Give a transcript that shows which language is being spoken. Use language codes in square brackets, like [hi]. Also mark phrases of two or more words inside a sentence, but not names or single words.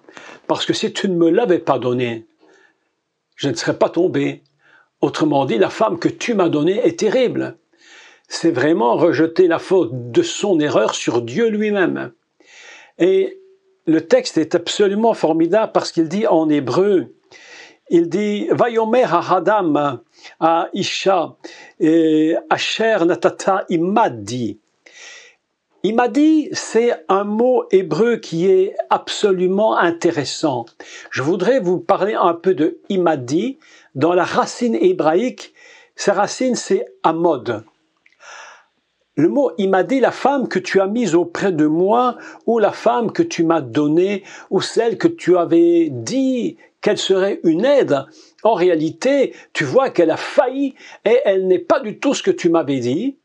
[fr] Parce que si tu ne me l'avais pas donné, je ne serais pas tombé. Autrement dit, la femme que tu m'as donnée est terrible. C'est vraiment rejeter la faute de son erreur sur Dieu lui-même. Et le texte est absolument formidable parce qu'il dit en hébreu, il dit « [he] ויאמר האדם האשה אשר נתתה עמדי ». [fr] Imadi, c'est un mot hébreu qui est absolument intéressant. Je voudrais vous parler un peu de imadi. Dans la racine hébraïque, sa racine c'est amod. Le mot imadi, la femme que tu as mise auprès de moi, ou la femme que tu m'as donnée, ou celle que tu avais dit qu'elle serait une aide, en réalité, tu vois qu'elle a failli et elle n'est pas du tout ce que tu m'avais dit.